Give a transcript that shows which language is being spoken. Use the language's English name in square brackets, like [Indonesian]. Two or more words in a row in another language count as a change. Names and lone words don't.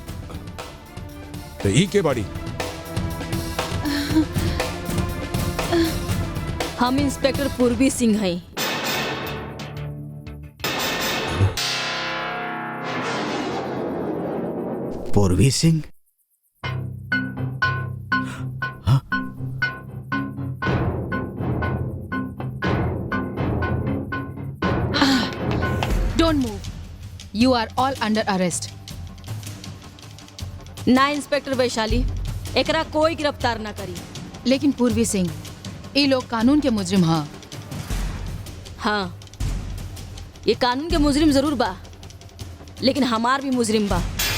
[Bhojpuri] तो ई के बाड़ी? हम इंस्पेक्टर पूर्वी सिंह हैं। पूर्वी सिंह? [English] Don't move, you are all under arrest. [Bhojpuri] ना इंस्पेक्टर वैशाली, एकरा कोई गिरफ्तार ना करी। लेकिन पूर्वी सिंह, ये लोग कानून के मुजरिम हाँ। हाँ, ये कानून के मुजरिम जरूर बा, लेकिन हमार भी मुजरिम बा।